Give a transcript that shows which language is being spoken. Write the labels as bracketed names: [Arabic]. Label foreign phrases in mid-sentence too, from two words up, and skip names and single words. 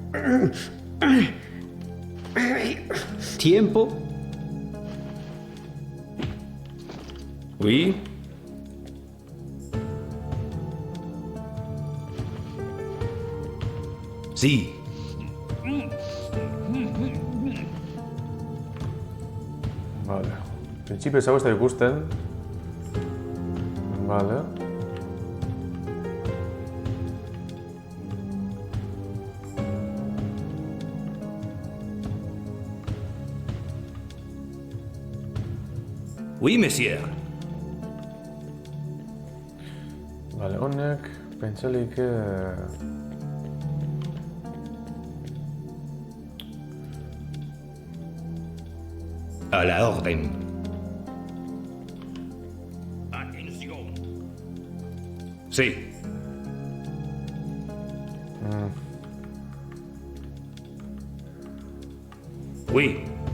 [Spanish] Tiempo. [French] Oui. [Spanish] Sí. Vale. [Basque] En principi ez hau ez da ikusten. Vale. [French] Oui, monsieur. [Basque] Vale, honek, pentsalik... [Spanish] A la orden. Atención. Sí. Oui.